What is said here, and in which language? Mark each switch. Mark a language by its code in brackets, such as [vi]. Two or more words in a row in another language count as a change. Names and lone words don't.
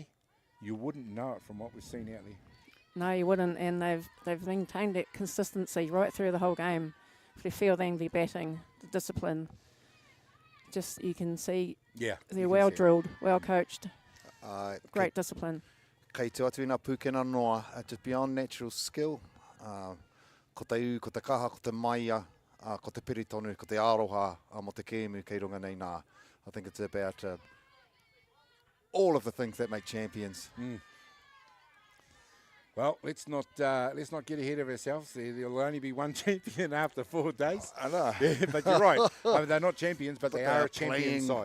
[en] You wouldn't know it from what we've seen out there. No, you wouldn't, and they've maintained that consistency right through the whole game. Their fielding, their batting, the discipline. Just you can see they're well drilled, well coached, great discipline. [mi] Kei te atu ina pūkena noa, [en] just beyond natural skill. [mi] Ko te u, ko te kaha, ko te maia, ko te piritonu, ko te aroha, mo te kēmu kei runga nei nā. [en] I think it's about all of the things that make champions. Well, let's not get ahead of ourselves. There'll only be one champion after 4 days. I know. Yeah, but you're right. I mean, they're not champions, but they are a champion side.